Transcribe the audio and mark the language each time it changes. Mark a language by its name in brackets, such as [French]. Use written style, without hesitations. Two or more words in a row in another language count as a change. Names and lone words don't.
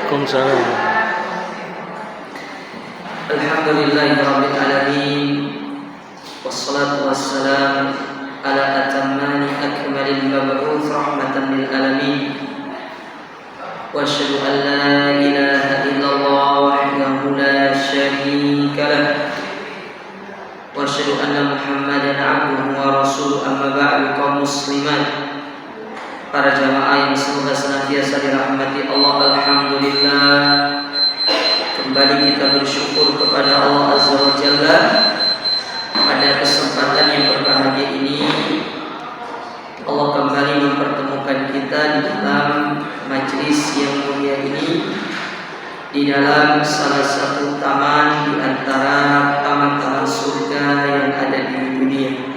[Arabic] وعليكم السلام. الحمد لله رب العالمين. والصلاة والسلام على أتم أكمل المبعوث رحمة للعالمين. وأشهد أن لا إله إلا الله وحده لا شريك له. وأشهد أن محمدا عبده ورسوله أما بعد. [Indonesian] Kaum muslimat, para jamaah yang semoga senantiasa dirahmati Allah, alhamdulillah, kembali kita bersyukur kepada Allah [Arabic] عز وجل [Indonesian] pada kesempatan yang berbahagia ini. Allah kembali mempertemukan kita di dalam majlis yang mulia ini, di dalam salah satu taman di antara taman-taman surga yang ada di dunia.